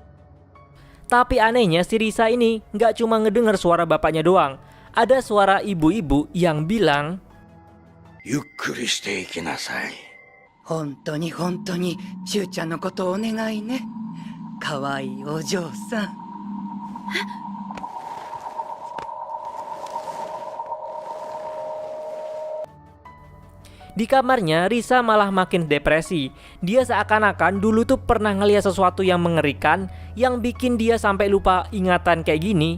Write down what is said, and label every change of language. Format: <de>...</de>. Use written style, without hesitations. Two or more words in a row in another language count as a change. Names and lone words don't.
<id>Tapi anehnya si Risa ini nggak cuma ngedenger suara bapaknya doang. Ada suara ibu-ibu yang bilang,</id> <ja>ゆっくりしていきなさい. 本当にしゅうちゃんのことお願いね。かわいいお嬢さん。</ja> <id>Di kamarnya Risa malah makin depresi. Dia seakan-akan dulu tuh pernah ngeliat sesuatu yang mengerikan yang bikin dia sampai lupa ingatan kayak gini.</id>